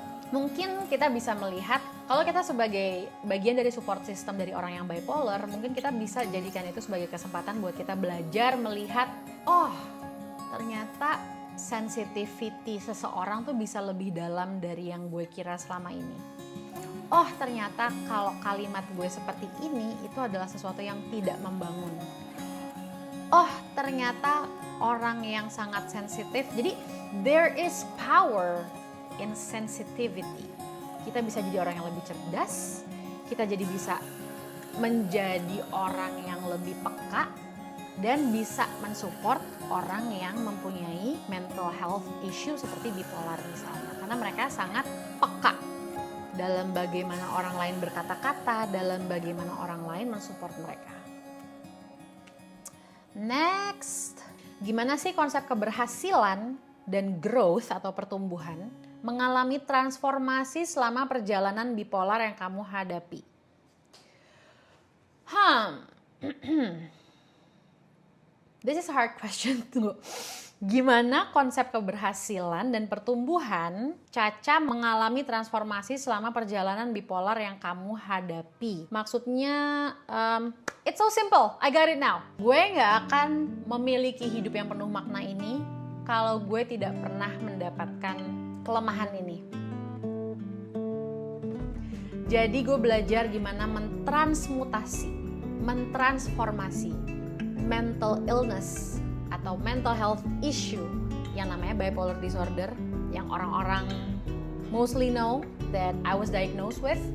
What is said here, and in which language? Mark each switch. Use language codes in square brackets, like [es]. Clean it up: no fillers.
[id] Mungkin kita bisa melihat, kalau kita sebagai bagian dari support system dari orang yang bipolar, mungkin kita bisa jadikan itu sebagai kesempatan buat kita belajar melihat, ternyata sensitivity seseorang tuh bisa lebih dalam dari yang gue kira selama ini. Oh, ternyata kalau kalimat gue seperti ini itu adalah sesuatu yang tidak membangun. Oh, ternyata orang yang sangat sensitif. [en] Jadi there is power in sensitivity. [id] Kita bisa jadi orang yang lebih cerdas, kita jadi bisa menjadi orang yang lebih peka, dan bisa mensupport orang yang mempunyai mental health issue seperti bipolar misalnya. Karena mereka sangat peka dalam bagaimana orang lain berkata-kata, dalam bagaimana orang lain mensupport mereka. Next, gimana sih konsep keberhasilan dan growth atau pertumbuhan mengalami transformasi selama perjalanan bipolar yang kamu hadapi? [en] This is a hard question. [id] Tunggu. Gimana konsep keberhasilan dan pertumbuhan Caca mengalami transformasi selama perjalanan bipolar yang kamu hadapi? [en] Maksudnya, it's so simple. I got it now. [id] Gue gak akan memiliki hidup yang penuh makna ini kalau gue tidak pernah mendapatkan kelemahan ini. Jadi gue belajar gimana mentransformasi mental illness atau mental health issue yang namanya bipolar disorder yang orang-orang [en] mostly know that I was diagnosed with.